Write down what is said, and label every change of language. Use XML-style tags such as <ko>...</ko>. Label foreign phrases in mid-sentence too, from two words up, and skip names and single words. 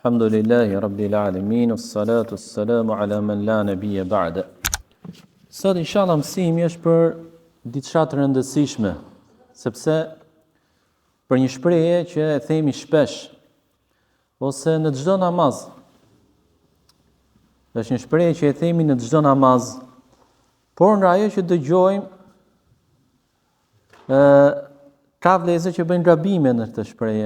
<ar>الحمد لله رب العالمين الصلاة السلام على من لا نبي بعده.</ar> <sq>Sot inshallah mësimi është për diçka të rëndësishme, sepse për një shprehje që e themi shpesh ose në çdo namaz. Është një shprehje që e themi në çdo namaz, por nga ajo që dëgjojmë ka vëllezër që bëjnë gabime në këtë shprehje.</sq>